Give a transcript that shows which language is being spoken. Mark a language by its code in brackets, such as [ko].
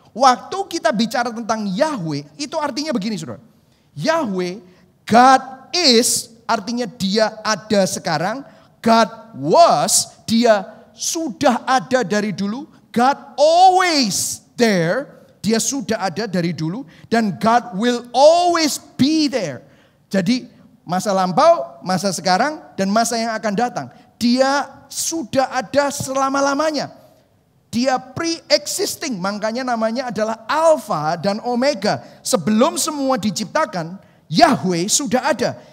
[id] Waktu kita bicara tentang Yahweh, itu artinya begini saudara. Yahweh, [en] God is, [id] artinya dia ada sekarang. [en] God was, [id] dia sudah ada dari dulu. [en] God always there, [id] dia sudah ada dari dulu. [en] Dan God will always be there. [id] Jadi masa lampau, masa sekarang, dan masa yang akan datang. Dia sudah ada selama-lamanya. Dia pre-existing, makanya namanya adalah Alpha dan Omega. Sebelum semua diciptakan, Yahweh sudah ada.